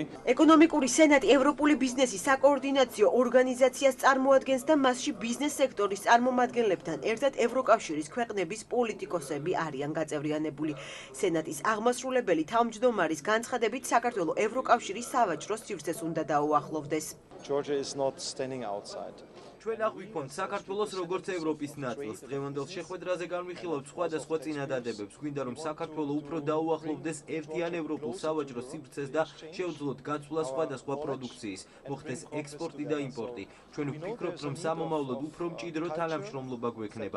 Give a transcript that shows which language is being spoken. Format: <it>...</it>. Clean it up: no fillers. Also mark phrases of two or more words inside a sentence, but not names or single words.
<ka>ეკონომიკური სენატი ევროპული ბიზნესის საკოორდინაციო ორგანიზაციას წარმოადგენს და მასში ბიზნეს სექტორის წარმომადგენლებთან ერთად ევროკავშირის ქვეყნების პოლიტიკოსები არიან გაწევრიანებული. სენატის აღმასრულებელი თავმჯდომარის განცხადებით, საქართველო ევროკავშირის სავაჭრო სივრცეს უნდა დაუახლოვდეს.</ka> <en>Georgia is not standing outside.</en> <ka>ჩვენ აღვიქვამთ საქართველოს როგორც ევროპის ნაწილს. დღევანდელ შეხვედრაზე განვიხილავთ სხვადასხვა წინადადებებს. გვინდა რომ საქართველო უფრო დაუახლოვდეს ერთიან ევროპულ სავაჭრო სივრცეს და შეუძლოთ გაცვლა სხვადასხვა პროდუქციის, მოხდეს ექსპორტი და იმპორტი. ჩვენ ვფიქრობთ, რომ სამომავლოდ უფრო მჭიდრო თანამშრომლობა გვექნება.</ka>